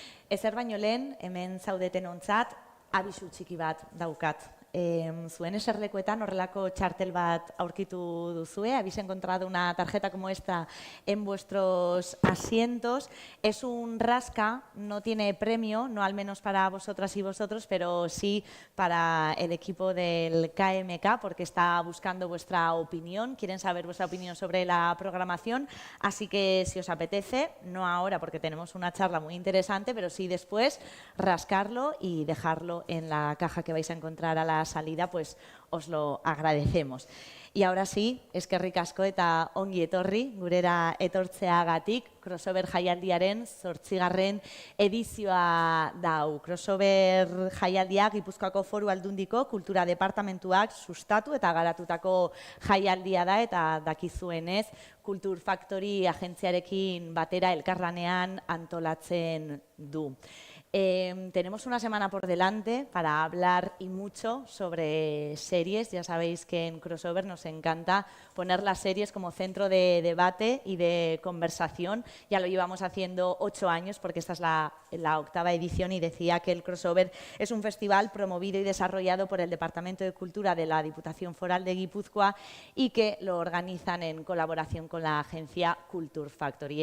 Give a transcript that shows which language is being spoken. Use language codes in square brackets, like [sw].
[eu] Ezer baino lehen, hemen zaudetenontzat, abisu txiki bat daukat. Zuen eserlekuetan horrelako txartel bat aurkitu duzue. [es] Habéis encontrado una tarjeta como esta en vuestros asientos. Es un rasca, no tiene premio, no al menos para vosotras y vosotros, pero sí para el equipo del KMK, porque está buscando vuestra opinión, quieren saber vuestra opinión sobre la programación. Así que si os apetece, no ahora porque tenemos una charla muy interesante, pero sí después, rascarlo y dejarlo en la caja que vais a encontrar a la salida, pues os lo agradecemos. Y ahora sí, [eu] eskerrik asko eta ongi etorri, gurera etortzeagatik, Crossover Jaialdiaren 8. edizioa dau. Crossover Jaialdia Gipuzkoako Foru Aldundiko Kultura Departamentuak sustatu eta garatutako jaialdia da, eta dakizuenez, Kultur Factory agentziarekin batera elkarlanean antolatzen du. [es] Tenemos una semana por delante para hablar y mucho sobre series. Ya sabéis que en Crossover nos encanta poner las series como centro de debate y de conversación. Ya lo llevamos haciendo 8 años porque esta es la 8ª edición, y decía que el Crossover es un festival promovido y desarrollado por el Departamento de Cultura de la Diputación Foral de Guipúzcoa y que lo organizan en colaboración con la agencia Culture Factory.